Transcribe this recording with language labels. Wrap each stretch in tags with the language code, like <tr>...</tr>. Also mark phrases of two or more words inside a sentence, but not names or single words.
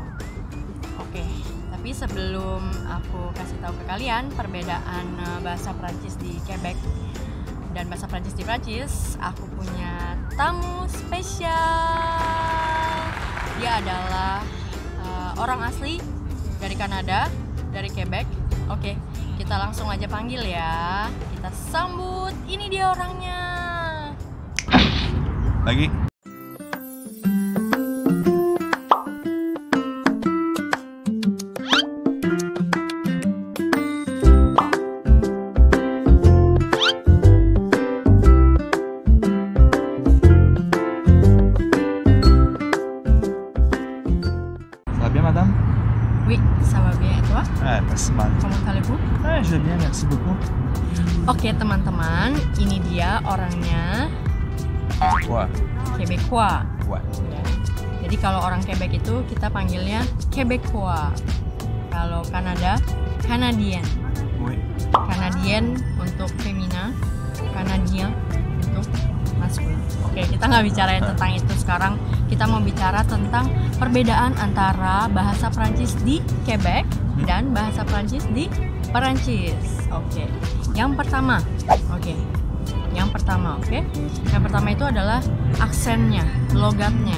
<id>Oke, tapi sebelum aku kasih tahu ke kalian perbedaan bahasa Perancis di Quebec dan bahasa Perancis di Perancis, aku punya tamu spesial. Dia adalah orang asli dari Kanada, dari Quebec. Oke, kita langsung aja panggil ya. Kita sambut, ini dia orangnya. Lagi.</id> <fr>Ça va bien, madame? Oui, ça va bien et toi? Ouais, pas si mal. Comment allez-vous? Ouais, je vais bien, merci beaucoup.</fr> <id>Oke teman-teman, ini dia orangnya</id> <fr>Ouais. Québécois. Ouais.</fr> <id>Ya. Jadi kalau orang Quebec itu kita panggilnya Québécois. Kalau Kanada,</id> <fr>Canadien. Oui.</fr> <id>Canadien untuk femina, Canadien untuk maskulin. Oke, kita nggak bicarain tentang itu sekarang. Kita mau bicara tentang perbedaan antara bahasa Prancis di Quebec dan bahasa Prancis di Perancis. Oke. Yang pertama, Yang pertama itu adalah aksennya, logatnya.</id>